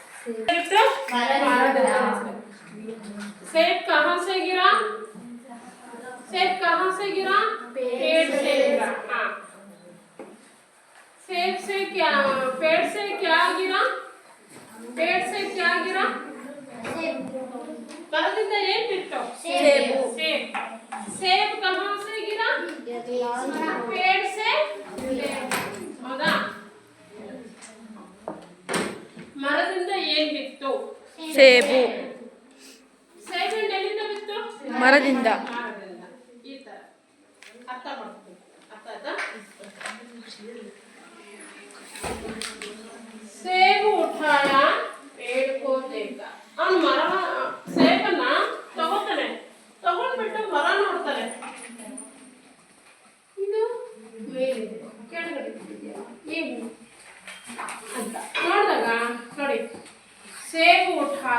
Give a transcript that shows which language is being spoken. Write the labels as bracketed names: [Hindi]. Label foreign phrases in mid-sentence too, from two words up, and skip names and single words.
[Hindi] सेब कहाँ से गिरा? सेब कहाँ से गिरा? पेड़ से गिरा। हाँ, सेब से क्या, पेड़ से क्या गिरा? पेड़ से क्या गिरा? [Kannada] ಮರದಿಂದ ಏನು ಬಿತ್ತು? ಸೇಬು। [Hindi] ಸೇಬ कहाँ से गिरा? पेड़ से। [Kannada] ಹೌದಾ? ಮರದಿಂದ ಏನು ಬಿತ್ತು? ಸೇಬು ಸೇಬನ್ನು ಎಲ್ಲಿಂದ ಬಿತ್ತು? ಮರದಿಂದ. ಈ ತರ ಅರ್ಥ ಮಾಡ್ತೀವಿ. ಅರ್ಥ ಆಯ್ತಾ? [Hindi] सेब उठाया ಪೇड़ को देखा. [Kannada] ಅವನು ಮರ ಸೇಬನ್ನ ತಗೋತಾನೆ, ತಗೊಂಡ್ಬಿಟ್ಟು ಮರ ನೋಡ್ತಾನೆ. ಇದು ಮೇಲಿದೆ, ಕೆಳಗಡೆ ಏನು ಅಂತ ನೋಡಿದಾಗ ನೋಡಿ, [Hindi] सेब उठाया.